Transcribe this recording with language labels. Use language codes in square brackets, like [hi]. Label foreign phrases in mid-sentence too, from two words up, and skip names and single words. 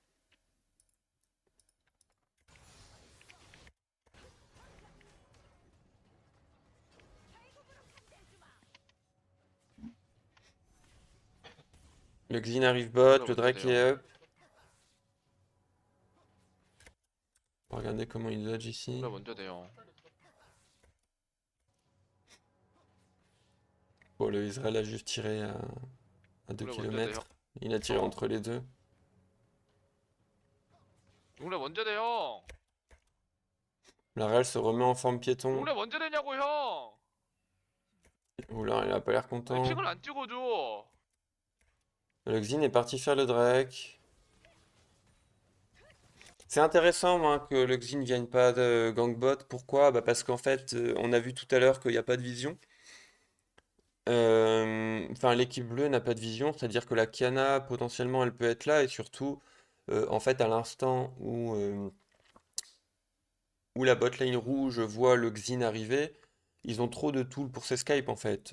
[fr] Le Xin arrive bot, [ko] 룰라 [fr] le [ko] 먼저 [fr] Drake est [ko] 돼요. [fr] up. On va regarder comment il dodge ici. [ko] 룰라 먼저 돼요. [fr] Bon, le Ezreal a juste tiré à 2 [ko] 룰라 먼저 돼요. [fr] km. Il a tiré [ko] 형. [fr] entre les deux. [ko] 룰라 먼저 돼요. [fr] La Real se remet en forme piéton. [ko] 룰라 먼저 되냐고 형. [fr] Oula, il a pas l'air [ko] 아니 [fr] content. [ko] 핑을 안 찍어줘. [fr] Le Xin est parti faire le Drake. C'est intéressant, moi, que le Xin ne vienne pas de gangbot. Pourquoi? Bah parce qu'en fait, on a vu tout à l'heure qu'il n'y a pas de vision. Enfin, l'équipe bleue n'a pas de vision, c'est-à-dire que la Kiana, potentiellement, elle peut être là, et surtout, en fait, à l'instant où la botlane rouge voit le Xin arriver, ils ont trop de tools pour s'escape, en fait.